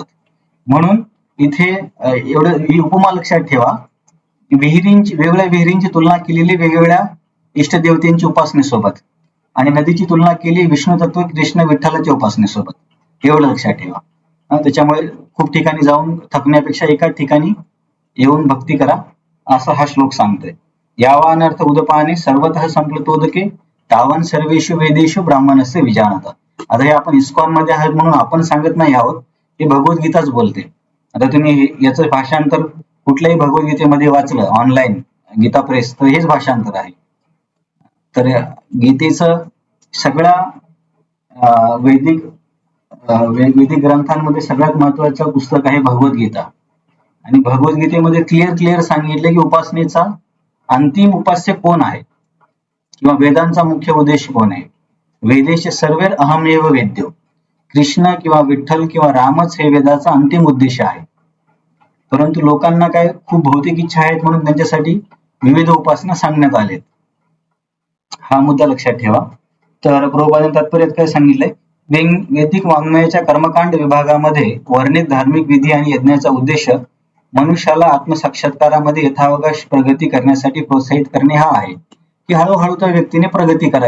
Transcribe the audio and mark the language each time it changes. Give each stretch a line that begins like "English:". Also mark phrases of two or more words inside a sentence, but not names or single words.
Marathi: म्हणून इथे एवढं ही उपमा लक्षात ठेवा, वेगवेगळ्या विहिरींची तुलना केलेली वेगवेगळ्या इष्टदेवतेंची उपासनेसोबत आणि नदीची तुलना केली विष्णू तत्व कृष्ण विठ्ठलाच्या उपासनेसोबत, एवढं लक्षात ठेवा. त्याच्यामुळे खूप ठिकाणी जाऊन थकण्यापेक्षा एकाच ठिकाणी येऊन भक्ती करा असा हा श्लोक सांगतोय.
Sanskrit: यावानर्थ उदपाने सर्वतः संप्लुतोदके तावन सर्वेषु वेदेषु ब्राह्मणस्य विजानता.
Marathi: आता हे आपण इस्कॉन मध्ये आहात म्हणून आपण सांगत नाही आहोत, हे भगवद्गीताच बोलते. आता तुम्ही याचं भाषांतर कुठल्याही भगवद्गीतेमध्ये वाचलं ऑनलाईन गीता प्रेस तर हेच भाषांतर आहे. तर गीतेचं सगळ्या वैदिक ग्रंथांमध्ये सगळ्यात महत्वाचं पुस्तक आहे भगवद्गीता. आणि भगवद्गीतेमध्ये क्लिअर सांगितले की उपासनेचा अंतिम उपास्य कोण आहे किंवा वेदांचा मुख्य उद्देश कोण आहे.
Sanskrit: वेदेश सर्वेर अहमेव वेद्यो.
Marathi: कृष्ण किंवा विठ्ठल किंवा रामच हे वेदाचा अंतिम उद्देश आहे. परंतु लोकांना काय खूप भौतिक इच्छा आहेत म्हणून त्यांच्यासाठी विविध उपासना सांगण्यात आलेत. हा मुद्दा लक्षात ठेवा. तर प्रभुपादांनी तात्पर्यात काय सांगितलंय, वैदिक वाङ्मयाच्या कर्मकांड विभागामध्ये वर्णित धार्मिक विधी आणि यज्ञाचा उद्देश मनुष्याला आत्मसाक्षात्कारामध्ये यथावकाश प्रगती करण्यासाठी प्रोत्साहित करणे हा आहे की हळूहळू त्या व्यक्तीने प्रगती करावी.